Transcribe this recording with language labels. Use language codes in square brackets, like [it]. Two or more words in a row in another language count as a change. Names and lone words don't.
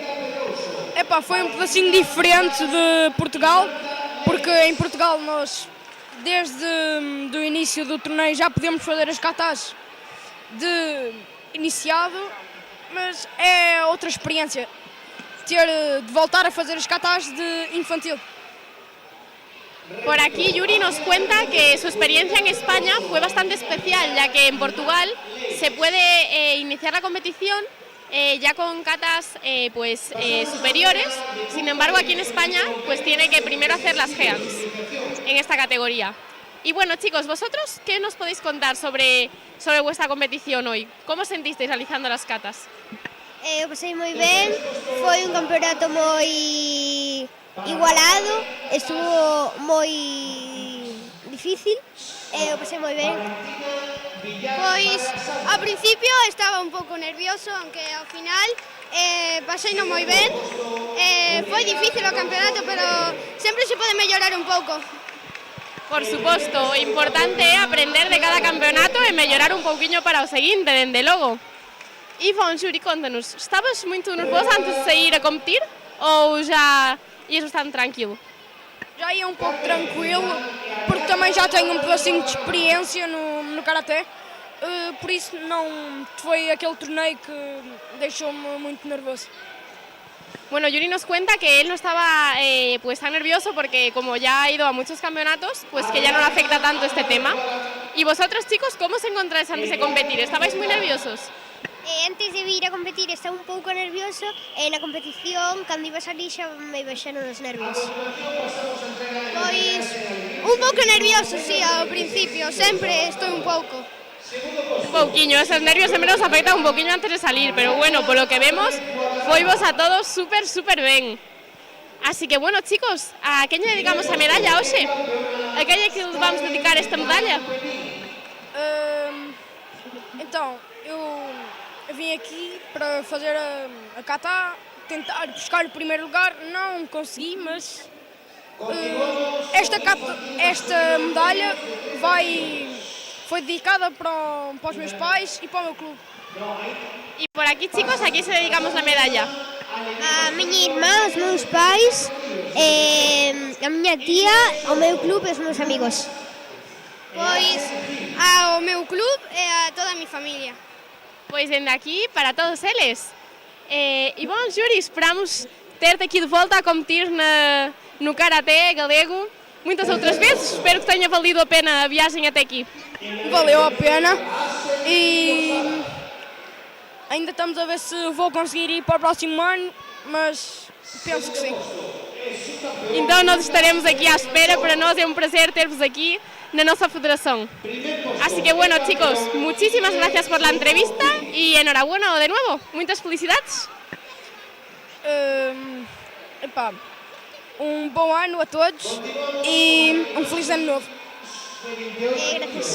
[pt] Foi um pedacinho diferente de Portugal, porque em Portugal nós, desde o início do torneio, já podemos fazer as katas de iniciado, mas é outra experiência ter de voltar a fazer as katas de infantil. [es] Por aquí Yuri nos cuenta que su experiencia en España fue bastante especial, ya que en Portugal se puede iniciar la competición ya con katas superiores. Sin embargo, aquí en España pues tiene que primero hacer las GEANs en esta categoría. Y bueno, chicos, vosotros, ¿qué nos podéis contar sobre vuestra competición hoy? ¿Cómo os sentisteis realizando las katas? [gl] Eu pasei moi ben, foi un campeonato moi igualado, estuvo moi difícil, eu pasei moi ben. Pois, ao principio estaba un pouco nervioso, aunque ao final pasei non moi ben. Foi difícil o campeonato, pero sempre se pode mellorar un pouco. Por suposto, o importante é aprender de cada campeonato e mellorar un pouquiño para o seguinte, dende logo. [pt] E, bom, Yuri, conta-nos, estavas muito nervosa antes de sair a competir ou já ias bastante tranquilo? Já ia um pouco tranquilo, porque também já tenho um pedacinho de experiência no Karaté, por isso não foi aquele torneio que deixou-me muito nervoso. [es] Bueno, Yuri nos cuenta que él no estaba tan nervioso porque como ya ha ido a muchos campeonatos, pues que ya no le afecta tanto este tema. ¿Y vosotros, chicos, cómo os encontráis antes de competir? ¿Estabais muy nerviosos? [gl] Antes de ir a competir estaba un pouco nervioso e na competición, cando iba a salir, xa me baixaron os nervios. Pois, un pouco nervioso, sí, ao principio, sempre estou un pouco. Un pouquiño, [es] esos nervios sempre nos afectan un poquinho antes de salir, pero bueno, por lo que vemos, [gl] foivos a todos super ben. [es] Así que bueno, [gl] chicos, a quen lle dedicamos a medalla hoxe? A quen lle que vamos dedicar esta medalla? [pt] Então, eu vim aqui para fazer a kata, tentar buscar o primeiro lugar, não consegui, mas esta medalha foi dedicada para os meus pais e para o meu clube. [gl] E por aquí, chicos, a quen se dedicamos a medalla? A miña irmá, os meus pais, a miña tía, ao meu clube e os meus amigos. Pois ao meu clube e a toda a miña familia. Pois dende aquí, para todos eles. [pt] E bom, Yuri, esperamos ter-te aqui de volta a competir no Karaté galego muitas outras vezes. Espero que tenha valido a pena a viagem até aqui. Valeu a pena e ainda estamos a ver se vou conseguir ir para o próximo ano, mas penso que sim. Então nós estaremos aqui à espera, para nós é um prazer ter-vos aqui na nossa federação. [es] Así que bueno, chicos, muchísimas gracias por la entrevista y enhorabuena de nuevo. Muchas felicidades. [pt] pá, um bom ano a todos e um feliz ano novo. [es] Gracias.